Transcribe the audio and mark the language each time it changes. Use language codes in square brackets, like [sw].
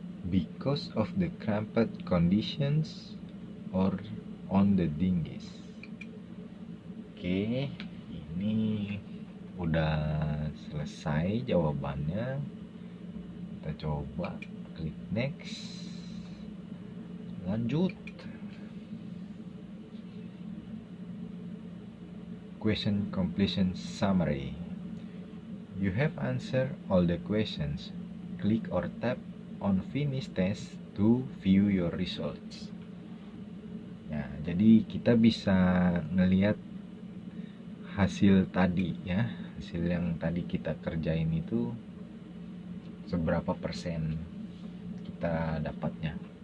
[en] Because of the cramped conditions or on the dinghies. [id] Oke, ini udah selesai jawabannya. Kita coba klik next. Lanjut. [en] Question completion summary. You have answered all the questions. Click or tap on finish test to view your results. [id] Ya, jadi kita bisa ngelihat hasil tadi ya, hasil yang tadi kita kerjain itu seberapa persen kita dapatnya.